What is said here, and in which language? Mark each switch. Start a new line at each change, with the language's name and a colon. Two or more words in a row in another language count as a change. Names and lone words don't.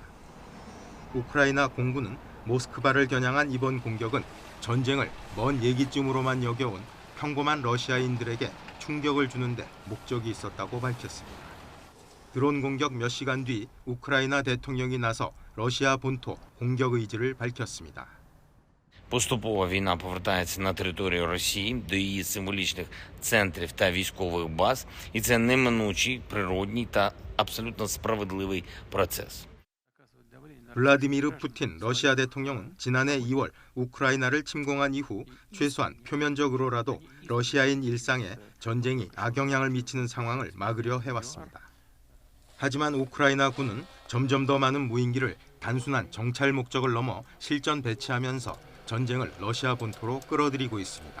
Korean: 우크라이나 공군은 모스크바를 겨냥한 이번 공격은 전쟁을 먼 얘기쯤으로만 여겨온 평범한 러시아인들에게 충격을 주는데 목적이 있었다고 밝혔습니다. 드론 공격 몇 시간 뒤 우크라이나 대통령이 나서 러시아 본토 공격 의지를 밝혔습니다.
Ukrainian: Поступово війна повертається на територію Росії до її символічних центрів та військових баз, і це неминучий, природній та абсолютно справедливий процес.
Korean: 블라디미르 푸틴 러시아 대통령은 지난해 2월 우크라이나를 침공한 이후 최소한 표면적으로라도 러시아인 일상에 전쟁이 악영향을 미치는 상황을 막으려 해왔습니다. 하지만 우크라이나 군은 점점 더 많은 무인기를 단순한 정찰 목적을 넘어 실전 배치하면서 전쟁을 러시아 본토로 끌어들이고 있습니다.